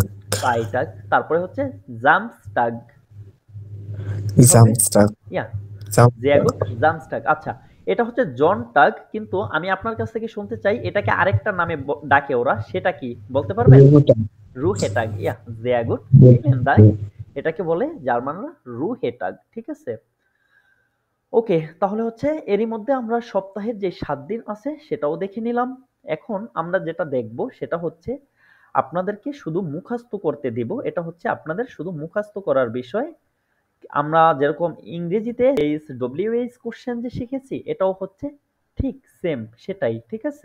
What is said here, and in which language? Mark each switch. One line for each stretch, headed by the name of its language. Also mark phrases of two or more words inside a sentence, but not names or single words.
Bangla: ফ্রাইটাগ। তারপরে হচ্ছে জামস্টাগ, কি হবে? জামস্টাগ। ইয়া, জামস্টাগ।
German: Sehr gut Samstag.
Bangla: আচ্ছা, এটা হচ্ছে জনটাগ, কিন্তু আমি আপনার কাছ থেকে শুনতে চাই এটাকে আরেকটা নামে ডাকে ওরা, সেটা কি বলতে পারবেন? রুহেটাগ। ইয়া,
German: sehr gut, vielen Dank।
Bangla: এটাকে বলে জার্মানরা রুহেটাগ, ঠিক আছে? ওকে, তাহলে হচ্ছে এরই মধ্যে আমরা সপ্তাহের যে 7 দিন আছে সেটাও দেখে নিলাম। এখন আমরা যেটা দেখব সেটা হচ্ছে আপনাদেরকে শুধু মুখস্থ করতে দিব। এটা হচ্ছে আপনাদের শুধু মুখস্থ করার বিষয়। আমরা যেরকম ইংরেজিতে এইচ
English: WH question
Bangla: যে শিখেছি, এটাও হচ্ছে ঠিক সেম সেটাই, ঠিক আছে?